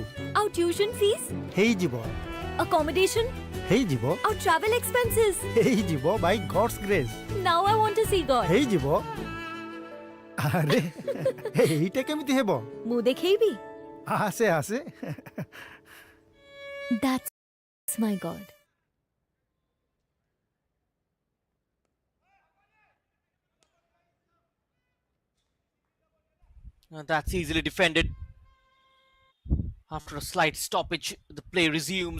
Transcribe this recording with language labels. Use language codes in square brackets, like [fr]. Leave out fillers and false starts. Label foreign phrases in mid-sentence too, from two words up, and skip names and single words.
[en] ଆଉ tuition fees, [or] ହେଇଯିବ ଆକୋମୋଡେସନ୍, ହେଇଯିବ [en] ଆଉ travel expenses. ହେଇଯିବ by God's grace. now I want to see God. [or] ହେଇଯିବ। ଆରେ ଏଇଟା କେମିତି ହେବ? ମୁଁ ଦେଖେଇବି। ଆସେ ଆସେ। [en] That's my God. That's easily defended. After a slight stoppage, the play resumes.